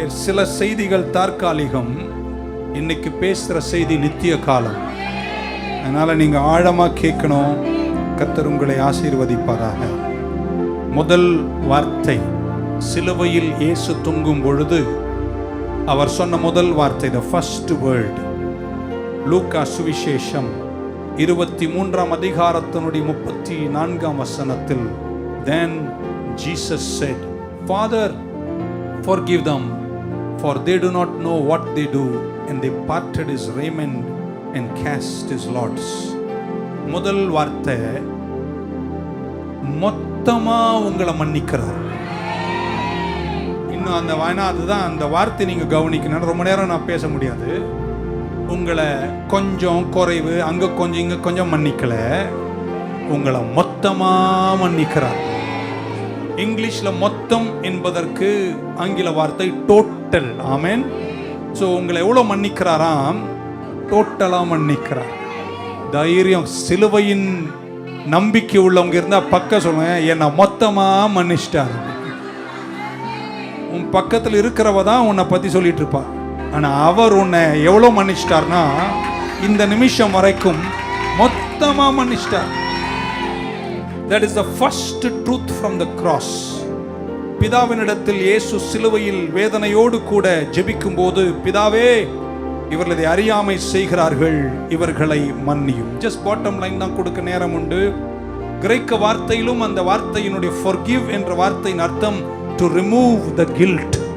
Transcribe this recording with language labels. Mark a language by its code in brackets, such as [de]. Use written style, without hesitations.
[ta] சில செய்திகள் தற்காலிகம், இன்னைக்கு பேசுகிற செய்தி நித்திய காலம். அதனால் நீங்கள் ஆழமாக கேட்கணும். கர்த்தர் உங்களை ஆசீர்வதிப்பாராக. முதல் வார்த்தை, சிலுவையில் இயேசு தொங்கும் பொழுது அவர் சொன்ன முதல் வார்த்தை, [en] the first word. [ta] லூக்கா சுவிசேஷம் 23ஆம் அதிகாரத்தினுடைய 34ஆம் வசனத்தில், [en] then Jesus said, Father, forgive them, for they do not know what they do. And they parted his raiment and cast his lots. [ta] முதல் வார்த்தை, மொத்தமா உங்களை மன்னிக்கிறார். இன்னும் அந்த அதுதான் அந்த வார்த்தை நீங்க கவனிக்கணும். ரொம்ப நேரம் நான் பேச முடியாது. உங்களை கொஞ்சம் குறைவு, அங்க கொஞ்சம் இங்க கொஞ்சம் மன்னிக்கல, உங்களை மொத்தமா மன்னிக்கிறார். இங்கிலீஷ்ல மொத்தம் என்பதற்கு ஆங்கில வார்த்தை டோட்டல். ஆமென். ஸோ உங்களை எவ்வளோ மன்னிக்கிறாராம்? டோட்டலா மன்னிக்கிறார். தைரியம். சிலுவையின் நம்பிக்கை உள்ளவங்க இருந்தா பக்க சொல்லுங்க, என்னை மொத்தமா மன்னிச்சிட்டார். உன் பக்கத்தில் இருக்கிறவ தான் உன்னை பத்தி சொல்லிட்டு இருப்பா. ஆனா அவர் உன்னை எவ்வளோ மன்னிச்சிட்டார்னா, இந்த நிமிஷம் வரைக்கும் மொத்தமா மன்னிச்சிட்டார். [en] That is the first truth from the cross. [ta] பிதாவினிடத்தில் இயேசு சிலுவையில் வேதனையோடு கூட ஜெபிக்கும் போது, பிதாவே, இவர்களது அறியாமை செய்கிறார்கள், இவர்களை மன்னியும். ஜஸ்ட் பாட்டம் லைன் தான் கொடுக்க நேரம் உண்டு. கிரேக்க வார்த்தையிலும் அந்த வார்த்தையினுடைய forgive என்ற வார்த்தையின் அர்த்தம் [en] to remove the guilt.